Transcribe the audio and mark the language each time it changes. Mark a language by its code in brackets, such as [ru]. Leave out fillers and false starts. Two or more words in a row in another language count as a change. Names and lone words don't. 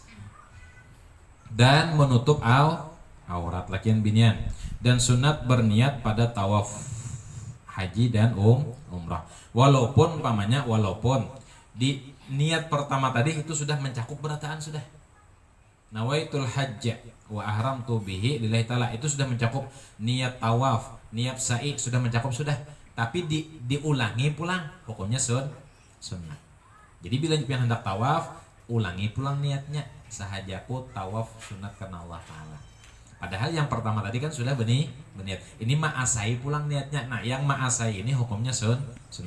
[bjn] Dan menutup aurat lakian binian, dan sunat berniat pada tawaf haji dan umrah. Walaupun di niat pertama tadi itu sudah mencakup berataan sudah. [ar] نويت الحج وأحرمت به لله تعالى, [bjn] itu sudah mencakup niat tawaf, niat sa'i sudah mencakup sudah. Tapi diulangi pulang hukumnya sunnah. Jadi bila pian hendak tawaf, ulangi pulang niatnya. Sahajaku tawaf sunat karena Allah Ta'ala. Padahal yang pertama tadi kan sudah berniat. Ini ma'asai pulang niatnya. Nah yang ma'asai ini hukumnya sunat.